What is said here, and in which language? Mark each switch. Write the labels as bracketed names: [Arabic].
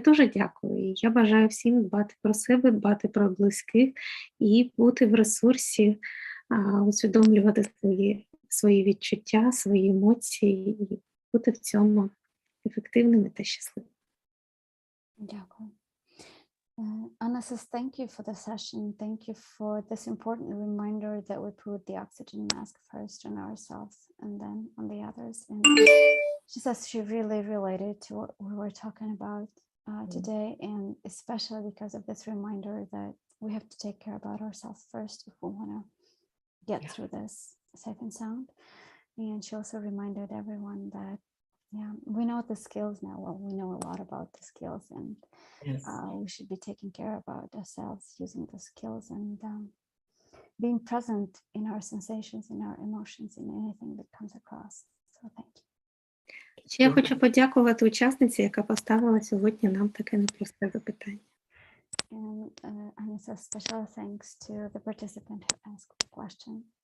[Ukrainian] Я дуже дякую, і я бажаю всім дбати про себе, дбати про близьких і бути в ресурсі, усвідомлювати свої відчуття, свої емоції і бути в цьому ефективними та щасливими. Дякую. [English] Anna says, thank you for the session. Thank you for this important reminder that we put the oxygen mask first on ourselves and then on the others. And she says she really related to what we were talking about today, and especially because of this reminder that we have to take care about ourselves first if we want to get Yeah. through this safe and sound. And she also reminded everyone that, yeah, we know the skills now. Well, we know a lot about the skills, and Yes. we should be taking care about ourselves using the skills and being present in our sensations, in our emotions, in anything that comes across. So thank you. [Ukrainian] Ще я хочу подякувати учасниці, яка поставила сьогодні нам таке непросте запитання. [English] And Anya says special thanks to the participant who asked the question.